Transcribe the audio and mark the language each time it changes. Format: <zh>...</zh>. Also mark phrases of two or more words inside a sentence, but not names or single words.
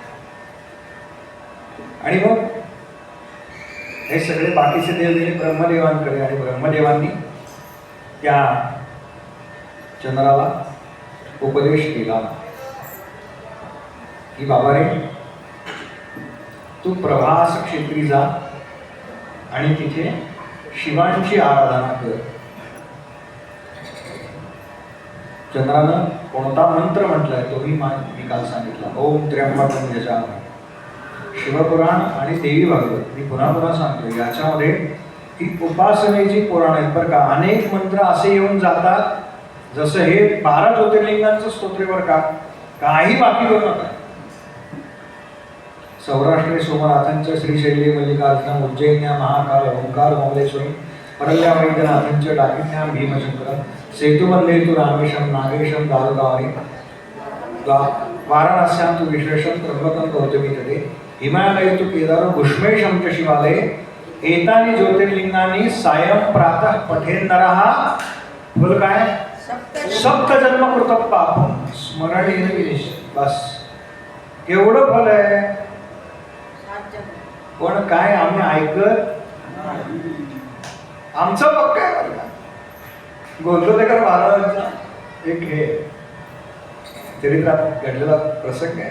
<mr>आणि मग हे सगळे बाकीचे देव गेले ब्रह्मदेवांकडे, आणि ब्रह्मदेवांनी त्या चंद्राला उपदेश केला की बाबा रे, तू प्रभास क्षेत्री जा आणि तिथे शिवांची आराधना कर. चंद्रानं कोणता मंत्र म्हटलाय तोही मी काल सांगितला.</mr> <sa>ओम त्र्यंबकम यजामहे.</sa> <mr>शिवपुराण आणि देवी भागवत मी पुन्हा पुन्हा सांगतो, याच्यामध्ये ही उपासनेची पुराण आहेत बरं का. अनेक मंत्र असे येऊन जातात जसं हे 12 ज्योतिर्लिंगांचं स्तोत्र बरं का. काही बाकी करू नका.</mr> <sa>सौराष्ट्रे सोमनाथांच्या श्रीशैली मल्लिकार्जुन उज्जैन्या महाकाल ओंकार ओमलेश्वरी परल्या वैद्यनाथांच्या डाकिन्या भीमशंकर सेतुबंधे तु रामेशम नागेशम दारुगावने वाराणस्यां तु विशेषम त्र्यंबकं गौतमी तटे हिमालये तु केदारो घुष्मेशं च शिवालये एतानि ज्योतिर्लिंगानि सायं प्रातः पठेन्नरः.</sa> <mr>बोल काय?</mr> <sa>सप्त जन्म कृत पापम स्मरणेन विनिश्य.</sa> <mr>बस केवढं फल आहे. पण काय आम्ही ऐकत, आमचं पक्क आहे बरं का. गोंदवलेकर महाराजांचा एक हे चरित्रात घडलेला प्रसंग आहे.</mr>